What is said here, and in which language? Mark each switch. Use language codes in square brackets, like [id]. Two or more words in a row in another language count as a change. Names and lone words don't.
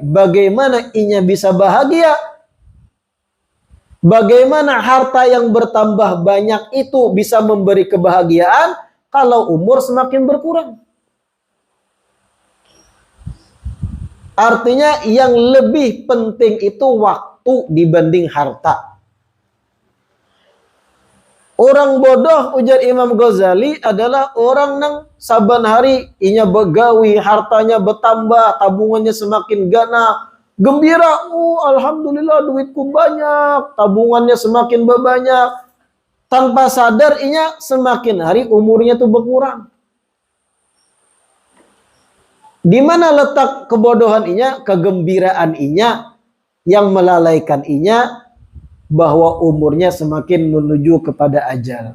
[id] Bagaimana inya bisa bahagia? Bagaimana harta yang bertambah banyak itu bisa memberi kebahagiaan kalau umur semakin berkurang? Artinya yang lebih penting itu waktu dibanding harta. Orang bodoh, ujar Imam Ghazali, adalah orang yang saban hari inya begawi, hartanya bertambah, tabungannya semakin gana, gembira, alhamdulillah duitku banyak, tabungannya semakin banyak. Tanpa sadar inya semakin hari umurnya tuh berkurang. Di mana letak kebodohan inya, kegembiraan inya yang melalaikan inya bahwa umurnya semakin menuju kepada ajal.